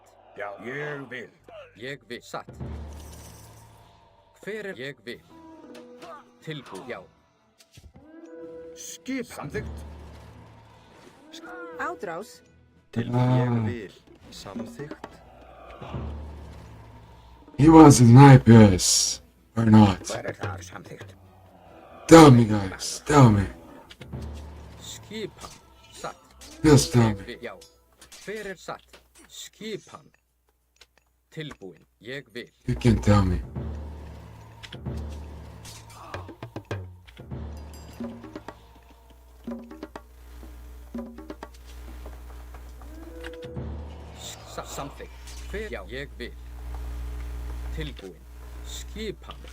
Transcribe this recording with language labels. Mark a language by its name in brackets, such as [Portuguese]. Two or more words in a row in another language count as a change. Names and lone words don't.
[Icelandic] Já. Ég vil. Ég vil. Satt. Hver er ég vil? Tilbúið. Já. Skip. Samþykkt. Átrás. Tilbúin. Ég vil. Samþykkt. [English] He was a sniper, yes. Or not. [Icelandic] Hver er þar samþykkt? [English] Tell me, guys. Tell me. [Icelandic] Skipan. Satt. [English] Just tell me. [Icelandic] Já. Hver er satt? Skipan. Tilbúin. Ég vil. [English] You can tell me. [Icelandic] Samþykkt. Hver? Já. Ég vil. Tilbúin. Skipan.